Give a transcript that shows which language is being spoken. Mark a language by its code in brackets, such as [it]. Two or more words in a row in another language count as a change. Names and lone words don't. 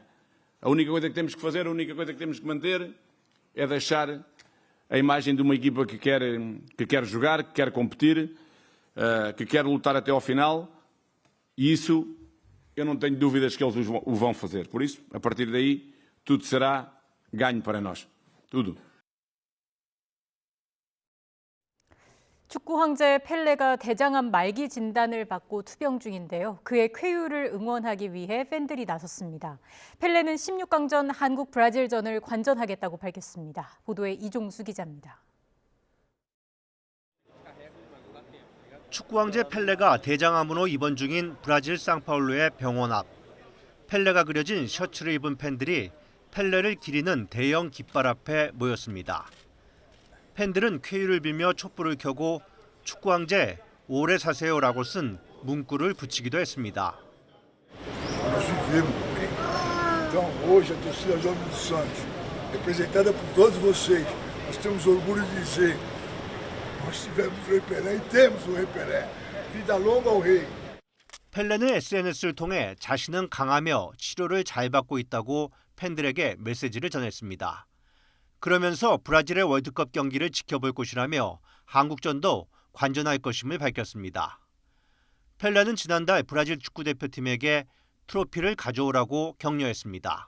[pt] A única coisa que temos que fazer, a única coisa que temos que manter é deixar a imagem de uma equipa que quer jogar, que quer competir, que quer lutar até ao final, e isso eu não tenho dúvidas que eles o vão fazer. Por isso, a partir daí, tudo será ganho para nós. Tudo. [ko] 축구 황제 펠레가 대장암 말기 진단을 받고 투병 중인데요. 그의 쾌유를 응원하기 위해 팬들이 나섰습니다. 펠레는 16강전 한국 브라질전을 관전하겠다고 밝혔습니다. 보도에 이종수 기자입니다. 축구 황제 펠레가 대장암으로 입원 중인 브라질 상파울루의 병원 앞. 펠레가 그려진 셔츠를 입은 팬들이 펠레를 기리는 대형 깃발 앞에 모였습니다. 팬들은 쾌유를 빌며 촛불을 켜고 축구 황제 오래 사세요라고 쓴 문구를 붙이기도 했습니다. [pt] Então hoje a torcida Jovem do Santos, representada por todos vocês, nós temos orgulho de dizer, nós tivemos o Rei Pelé e temos o Rei Pelé. Vida longa ao Rei. [ko] 펠레는 SNS를 통해 자신은 강하며 치료를 잘 받고 있다고 팬들에게 메시지를 전했습니다. 그러면서 브라질의 월드컵 경기를 지켜볼 것이라며 한국전도 관전할 것임을 밝혔습니다. 펠레는 지난달 브라질 축구대표팀에게 트로피를 가져오라고 격려했습니다.